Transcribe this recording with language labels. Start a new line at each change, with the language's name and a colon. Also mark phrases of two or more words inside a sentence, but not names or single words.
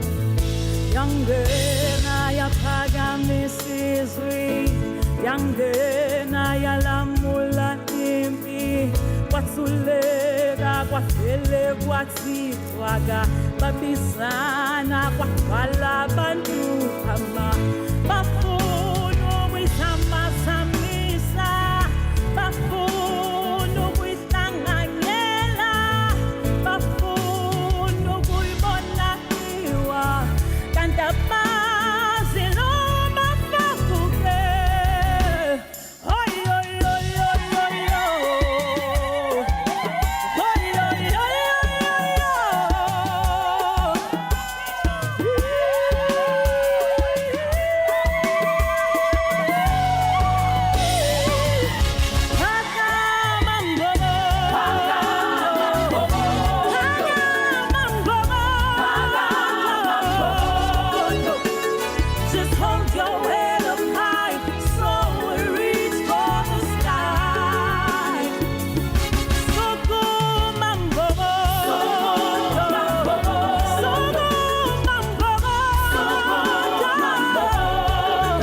Zulu: Yangena yaphakamisa izwi, yangena yalamula impi, kwathuleka kwavele kwathithwaka, babizana kwagcwala abantu phama, bafuna ukuyizamazamisa, bafuna ukuyihlanganyela, bafuna ukuyibona iwa, kanti abazi noma bavuke. Oy, oy, oy, oy, oy, oy. Oy, oy, oy, oy, Pakama Mbogoto. Pakama Mbogoto.
English: Just hold your head up high, soar and reach for the sky.
Zulu: Sukuma Mbogoto, Sukuma Mbogoto.